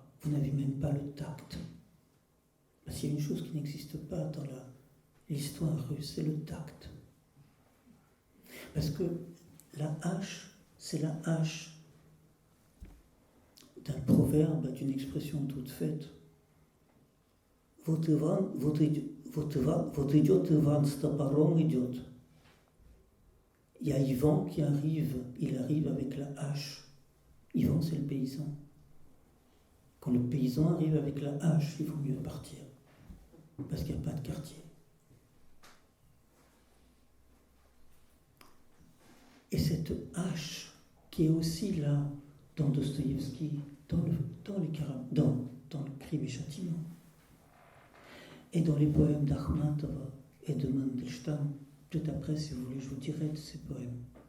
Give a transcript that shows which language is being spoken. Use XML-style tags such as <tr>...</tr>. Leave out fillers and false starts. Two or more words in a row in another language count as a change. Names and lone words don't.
<fr>Vous n'avez même pas le tact. Parce qu'il y a une chose qui n'existe pas dans l'histoire russe, c'est le tact. Parce que la hache, c'est la hache d'un proverbe, d'une expression toute faite.</fr> <ru>Вот идет Иван с топором идет.</ru> <fr>Il y a Ivan qui arrive, il arrive avec la hache. Ivan, c'est le paysan. Quand le paysan arrive avec la hache, il vaut mieux partir. Parce qu'il n'y a pas de quartier. Et cette hache qui est aussi là dans Dostoïevski, dans le Crime et Châtiment, et dans les poèmes d'Akhmatova et de Mandelstam, tout après, si vous voulez, je vous dirai de ces poèmes.</fr>